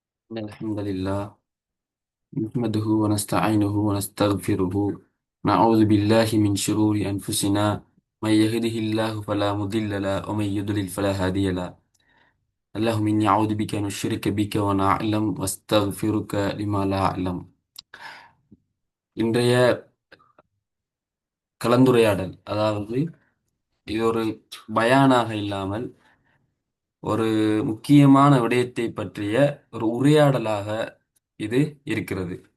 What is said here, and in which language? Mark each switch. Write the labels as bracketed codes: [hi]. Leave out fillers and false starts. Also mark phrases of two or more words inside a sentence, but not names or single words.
[ar] إن الحمد لله نحمده ونستعينه ونستغفره. نعوذ بالله من شرور أنفسنا. من يهده الله فلا مضل له ومن يضلل فلا هادي له. اللهم إني أعوذ بك أن أشرك بك وأنا أعلم وأستغفرك لما لا أعلم. [ta] இன்றைய கலந்துரையாடல், அதாவது இது ஒரு பயானாக இல்லாமல் ஒரு முக்கியமான விடயத்தை பற்றிய ஒரு உரையாடலாக இது இருக்கிறது.